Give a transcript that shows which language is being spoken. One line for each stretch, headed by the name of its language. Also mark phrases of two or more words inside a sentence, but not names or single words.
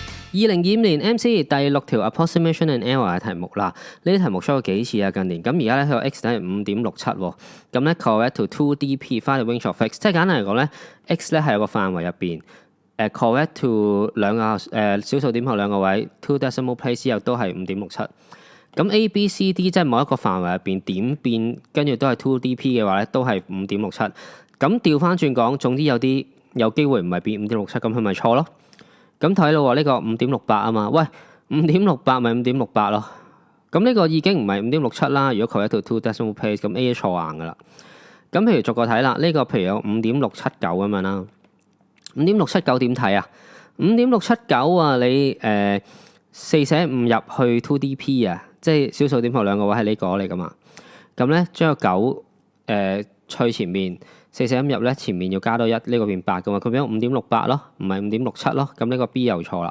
Cantonese: 2025年 MC 第6條
English: approximation and error
Cantonese: 嘅題目啦，呢啲題目出咗幾次啊近年，咁而家咧佢個 x 等於 5.67 喎，咁咧
English: correct to 2dp find the range of x，
Cantonese: 即係簡單嚟講咧 x 咧係有個範圍入邊
English: correct to
Cantonese: 兩個小數點後兩個位
English: two decimal place
Cantonese: 之後都係 5.67， 咁 A B C D 即係某一個範圍入邊點變跟住都係 2dp 嘅話咧都係 5.67， 咁調翻轉講，總之有啲有機會唔係變 5.67， 咁佢咪錯咯。咁睇到喎，呢個 5.68 啊嘛，喂 5.68 咪 5.68 咯。咁呢個已經唔係 5.67 啦。如果
English: correct to two decimal place，
Cantonese: 咁 A 錯硬噶啦。咁譬如逐個睇啦，呢個譬如有 5.679 咁樣啦。5.679 點睇啊？ 5.679 啊，你4捨5入去 2dp 啊，即係小數點後兩個位係呢個嚟噶嘛。咁咧將個9去前面。4捨5入咧，前面要加多1，呢個變8噶嘛，佢變咗 5.68 咯，唔係 5.67 咯，咁呢個 B 又錯啦。